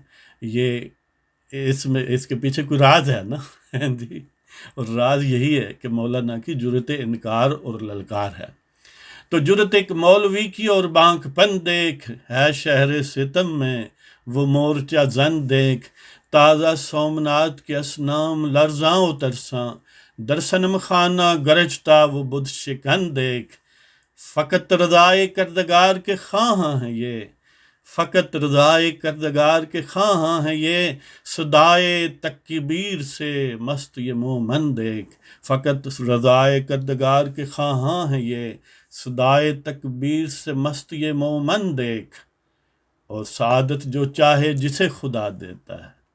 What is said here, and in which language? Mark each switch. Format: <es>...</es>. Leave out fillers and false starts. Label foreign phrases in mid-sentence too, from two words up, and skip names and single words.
<ur>یہ اس کے پیچھے کوئی راز ہے نا جی، اور راز یہی ہے کہ مولانا کی جرت انکار اور للکار ہے۔ تو جرت ایک مولوی کی اور بانک پن دیکھ، ہے شہر ستم میں وہ مورچہ زن دیکھ، تازہ سومنات کے اسنام لرزاں و ترساں، در صنم خانہ گرجتا وہ بت شکن دیکھ، فقط رضائے کردگار کے خواہاں ہیں یہ، فقط رضائے کردگار کے خواہاں ہیں یہ، صدائے تکبیر سے مست یہ مومن دیکھ، فقط رضائے کردگار کے خواہاں ہیں یہ، صدائے تکبیر سے مست یہ مومن دیکھ، اور سعادت جو چاہے جسے خدا دیتا ہے،</ur>